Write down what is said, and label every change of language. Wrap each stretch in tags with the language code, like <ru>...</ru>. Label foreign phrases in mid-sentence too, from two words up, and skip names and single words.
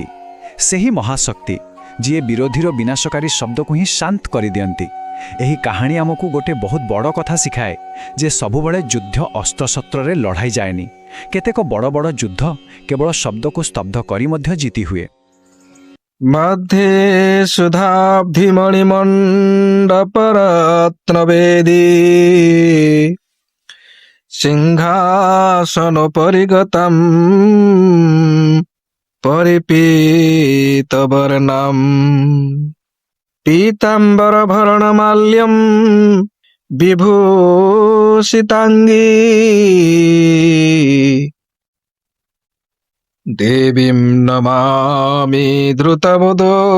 <or>ସେହି ମହାଶକ୍ତି ଯିଏ ବିରୋଧୀର ବିନାଶକାରୀ ଶବ୍ଦକୁ ହିଁ ଶାନ୍ତ କରିଦିଅନ୍ତି। ଏହି କାହାଣୀ ଆମକୁ ଗୋଟେ ବହୁତ ବଡ଼ କଥା ଶିଖାଏ ଯେ ସବୁବେଳେ ଯୁଦ୍ଧ ଅସ୍ତ୍ରଶସ୍ତ୍ରରେ ଲଢ଼ାଇ ଯାଏନି। କେତେକ ବଡ଼ ବଡ଼ ଯୁଦ୍ଧ କେବଳ ଶବ୍ଦକୁ ସ୍ତବ୍ଧ କରି ମଧ୍ୟ ଜିତି ହୁଏ।</or> <sa>मध्ये सुधाब्धिमणिमण्डपरत्नवेदी सिंहासनोपरिगतम् परिपीतवर्णम् पीताम्बरभरणमाल्यम् विभूषिताङ्गी देवीं नमामि द्रुतमुदो</sa>